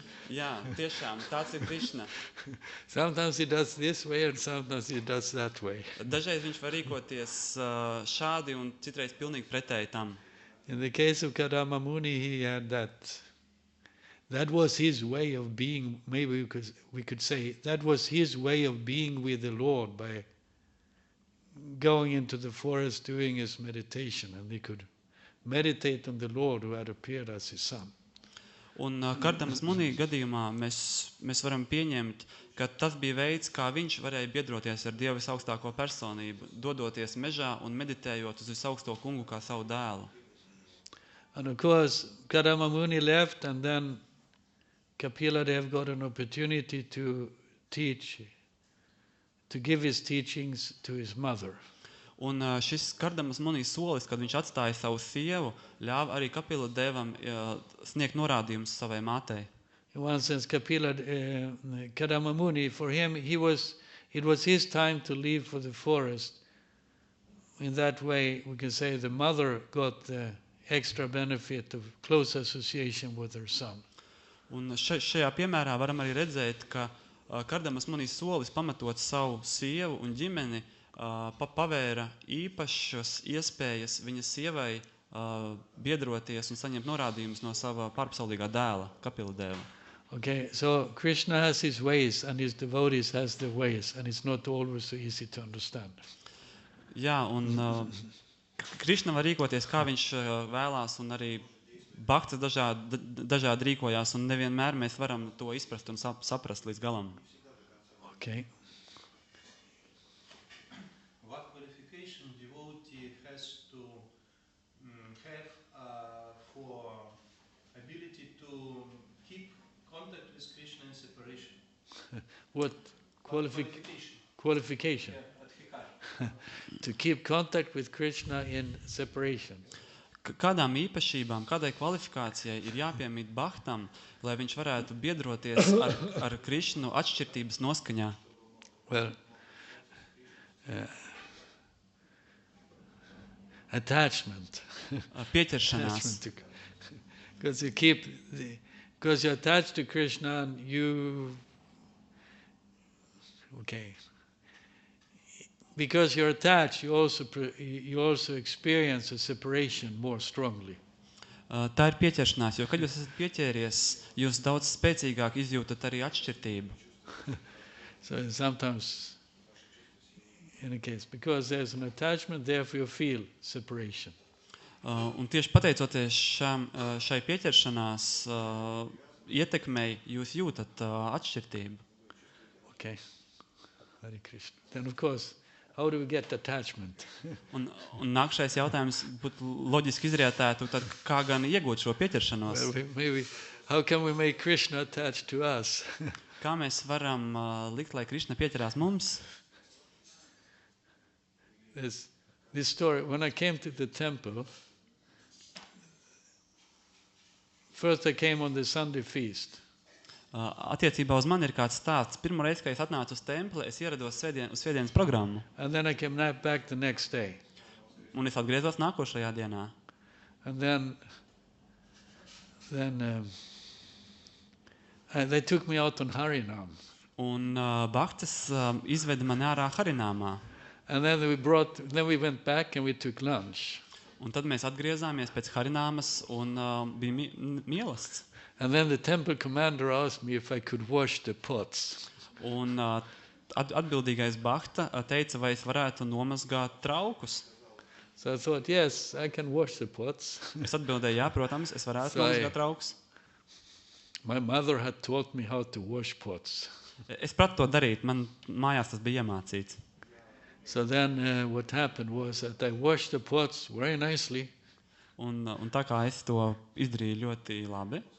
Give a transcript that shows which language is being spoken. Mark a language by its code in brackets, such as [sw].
[lv] Jā, tiešām, tāds ir Krishna. [en] Sometimes he does this way and sometimes he does that way. [lv] Dažreiz viņš var rīkoties šādi un citreiz pilnīgi pretēji tam. [en] In the case of Kardama Muni, he had that. That was his way of being. Maybe we could say that was his way of being with the Lord by going into the forest, doing his meditation, and he could meditate on the Lord who had appeared as his son. [lv] Un Kardamas Muni gadījumā mēs varam pieņemt, ka tas bija veids, kā viņš varēja biedroties ar Dievu visaugstāko personību, dodoties mežā un meditējot uz visaugsto kungu kā savu dēlu. [en] And of course, Kardama Muni left, and then Kapila Dev got an opportunity to teach, to give his teachings to his mother. [lv] Un šis Kardamas Muni solis, kad viņš atstāja savu sievu, ļāva arī Kapila Devam sniegt norādījumus savai mātei. [en] In one sense, Kardama Muni, for him, it was his time to leave for the forest. In that way, we can say the mother got the extra benefit of close association with her son. [lv] Un šajā piemērā varam arī redzēt, ka Kardamas munīs solis pamatot savu sievu un ģimeni pavēra īpašas iespējas viņas sievai biedroties un saņemt norādījumus no sava pārpasaulīgā dēla, Kapila dēla. [en] Okay, so Krishna has his ways and his devotees has their ways, and it's not always so easy to understand. [lv] Jā, un Krishna var rīkoties, kā viņš vēlās, un arī bhaktas dažādi rīkojās, un nevienmēr mēs varam to izprast un saprast līdz galam. [en] Okay. What qualification devotee has to have for ability to keep contact with Krishna in separation? What qualification? To keep contact with Krishna in separation. [lv] Kādām īpašībām, kādai kvalifikācijai ir jāpiemīt bhaktam, lai viņš varētu biedroties ar Krishnu atšķirtības noskaņā? [en] Well, attachment. [lv] Pieķeršanās. [en] Because you're attached to Krishna and because you're attached, you also experience a separation more strongly. [lv] Tā ir pieķeršanās, jo, kad jūs esat pieķēries, jūs daudz spēcīgāk izjūtat arī atšķirtību. [en] So sometimes, in a case, because there's an attachment, therefore you feel separation. [lv] Un tieši pateicoties šai pieķeršanās ietekmei, jūs jūtat atšķirtību. [en] Okay. Hare Krishna. Then of course, how do we get attachment? [lv] Un nākšais jautājums būtu loģiski izrietētu, tad kā gan iegūt šo pieķeršanos? [en] Well, maybe, how can we make Krishna attached to us? [lv] Kā mēs varam likt, lai Krishna pieķerās mums? [en] There's this story. When I came to the temple, first I came on the Sunday feast. [lv] Attiecībā uz mani ir kāds stāsts. Pirmo reizi, kad es atnācu uz templi, es ierados uz svētdienas programmu. [en] And then I came back the next day. [lv] Un es atgriezos nākošajā dienā. [en] And then they took me out on Harinam. [lv] Un bhaktas izveda mani ārā Harināmā. [en] And then we went back and we took lunch. [lv] Un tad mēs atgriezāmies pēc Harināmas un bija mielasts. [en] And then the temple commander asked me if I could wash the pots. [lv] Un atbildīgais bhakta teica, vai es varētu nomazgāt traukus. [en] So I thought, yes, I can wash the pots. [lv] Es atbildēju, jā, protams, es varētu nomazgāt traukus. [en] My mother had taught me how to wash pots. [lv] Es pratu to darīt, man mājās tas bija iemācīts. [en] So then what happened was that I washed the pots very nicely. [lv] Un tā kā es to izdarīju ļoti labi.